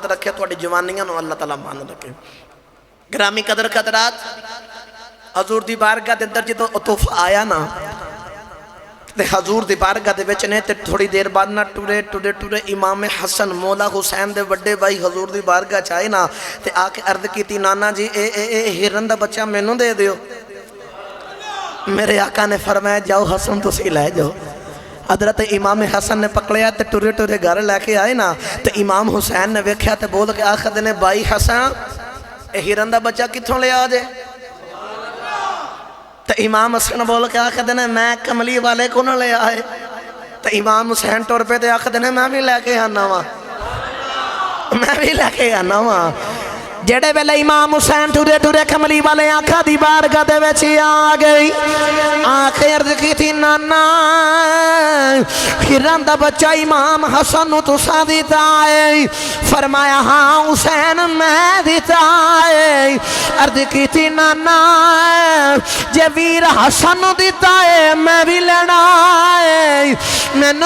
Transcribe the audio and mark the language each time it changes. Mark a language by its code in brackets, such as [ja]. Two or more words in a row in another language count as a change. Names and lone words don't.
[pa] رکھے تہاڈی جوانیاں نوں اللہ تعالی مان رکھے گرامی قدر حضرات حضور دی بارگاہ دے اندر جو تحفہ آیا نا تے حضور دی بارگاہ دے وچ نے تے تھوڑی دیر بعد نا ٹرے امام حسن مولا حسین دے بڑے بھائی حضور دی بارگاہ چ آئے نا تے آ کے عرض کی نانا جی اے ہرن دا بچہ مینوں دے دیو میرے آقا نے فرمایا جاؤ حسن تسی لے جاؤ حضرت امام حسن نے پکڑیا تے ٹرے ٹرے گھر لے کے آئے نا تے امام حسین نے ویکھیا تے بول کے آخر نے بائی حسن اے ہرن دا بچہ کتھوں لے آجے تے امام حسن بول کے آخر نے میں کملی والے کو نہ لے آئے تے امام حسین ٹور پہ تے آخر نے میں بھی لے کے آنا وا میں بھی لے کے آنا وا جڑے ویلے امام حسین ٹورے ٹورے کملی والے آنکھا دی بارگاہ دے وچ آ گئی آنکھیں عرض کی تھی نانا ہرن دا بچہ امام حسن نو تساں دیتا ہے فرمایا ہاں حسین میں دیتا ہے عرض کی تھی نانا جے ویر حسن نو دیتا ہے میں بھی لینا ہے مینوں